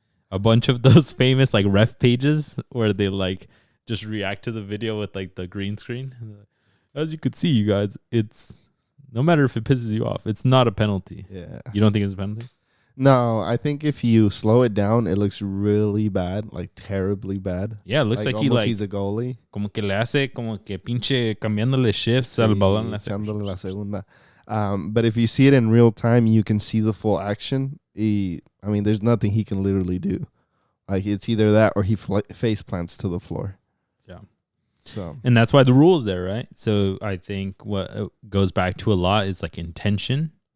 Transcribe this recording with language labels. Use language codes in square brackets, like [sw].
[en] A bunch of those famous like ref pages where they like just react to the video with like the green screen. As you could see, you guys, it's no matter if it pisses you off, it's not a penalty. Yeah. You don't think it's a penalty? No, I think if you slow it down, it looks really bad, like terribly bad. Yeah, it looks like he's a goalie. [es] Como que le hace, como que pinche cambiándole shifts al balón. Echándole la segunda. [en] But if you see it in real time, you can see the full action. I mean, there's nothing he can literally do. Like, it's either that or he face plants to the floor. Yeah. So, and that's why the rule is there, right? So I think what goes back to a lot is like intention.